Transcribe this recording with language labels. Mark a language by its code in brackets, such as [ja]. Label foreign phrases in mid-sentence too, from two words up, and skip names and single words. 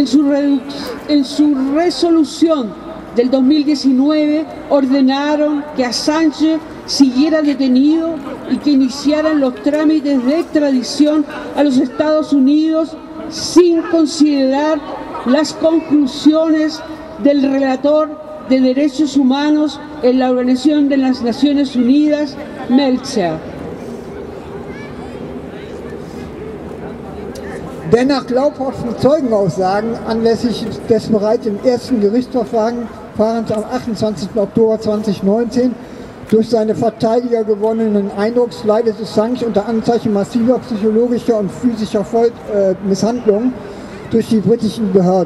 [es] su resolución del 2019 ordenaron que Assange siguiera detenido y que iniciaran los trámites de extradición a los Estados Unidos sin considerar las conclusiones del relator de derechos humanos en la Organización de las Naciones Unidas, Melzer. [de] Der nach glaubhaften Zeugenaussagen anlässlich des bereits im ersten Gerichtsverfahrens am 28. Oktober 2019 durch seine Verteidiger gewonnenen Eindrucks leidet Assange unter Anzeichen massiver psychologischer und physischer Misshandlungen durch die britischen Behörden.